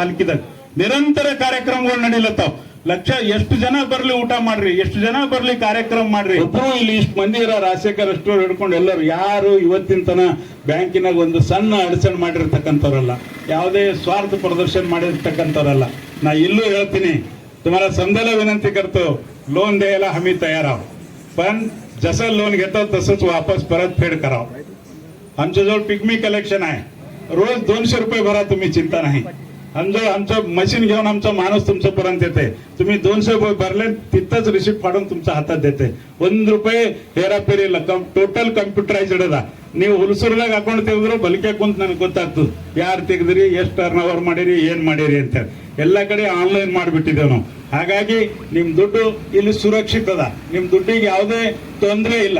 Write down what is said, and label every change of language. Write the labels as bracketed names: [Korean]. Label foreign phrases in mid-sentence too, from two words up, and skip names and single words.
[Kannada] ಬಾಲ್ಕಿದಾಗ ನಿರಂತರ ಕಾರ್ಯಕ್ರಮಗಳು ನಡೀಲತ್ತಾವ। ಲಕ್ಷ ಎಷ್ಟು ಜನ ಬರ್ಲಿ ಊಟ ಮಾಡ್ರಿ, ಎಷ್ಟು ಜನ ಬರ್ಲಿ ಕಾರ್ಯಕ್ರಮ ಮಾಡ್ರಿ, ಒಬ್ರು ಇಲ್ಲಿ ಇಷ್ಟು ಮಂದಿ ಇರೋ ರಾಜಶೇಖರ್ ಸ್ಟೋರ್ ಹಿಡ್ಕೊಂಡು ಎಲ್ಲರೂ ಯಾರು ಇವತ್ತಿನ ತನ ಬ್ಯಾಂಕಿನಾಗ ಒಂದು ಸಣ್ಣ ಅಡಚಣೆ ಮಾಡಿರ್ತಕ್ಕಂಥವ್ರಲ್ಲ, ಯಾವುದೇ ಸ್ವಾರ್ಥ ಪ್ರದರ್ಶನ ಮಾಡಿರ್ತಕ್ಕಂಥವ್ರಲ್ಲ। ನಾ ಇಲ್ಲೂ ಹೇಳ್ತೀನಿ, [Marathi] तुम्हाला समजायला विनंती करतो, लोन द्यायला हमी तयार आहोत, पण जसं लोन घेतो तसंच वापस परतफेड करावं। आमच्याजवळ पिग्मी कलेक्शन आहे, रोज 200 रुपये भरा, तुम्ही चिंता नाही। आमचं मशीन घेऊन आमचा माणूस तुमच्यापर्यंत येते, तुम्ही 200 रुपये भरले तिथंच रिसिप्ट फाडून तुमच्या हातात देते। [Kannada] 1 रुपये ಹೇರಾಪೇರಿಲ್ಲ, [English] total computerised [Kannada] ಅದ। ನೀವು ಹುಲಸೂರ್ದಾಗ ಅಕೌಂಟ್ ತೆಗೆದ್ರು ಬಲಿಕೆ ಕುಂತ ನನಗೆ ಗೊತ್ತಾಗ್ತದೆ ಯಾರು ತೆಗೆದ್ರಿ, ಎಷ್ಟು [English] turn over [Kannada] ಮಾಡಿರಿ, ಏನ್ ಮಾಡಿರಿ ಅಂತ। ಎಲ್ಲ ಕಡೆ ಆನ್ಲೈನ್ ಮಾಡಿಬಿಟ್ಟಿದ್ದೇವೆ ನಾವು. ಹಾಗಾಗಿ ನಿಮ್ಮ ದುಡ್ಡು ಇಲ್ಲಿ ಸುರಕ್ಷಿತ ಅದ, ನಿಮ್ಮ ದುಡ್ಡಿಗೆ ಯಾವುದೇ ತೊಂದರೆ ಇಲ್ಲ.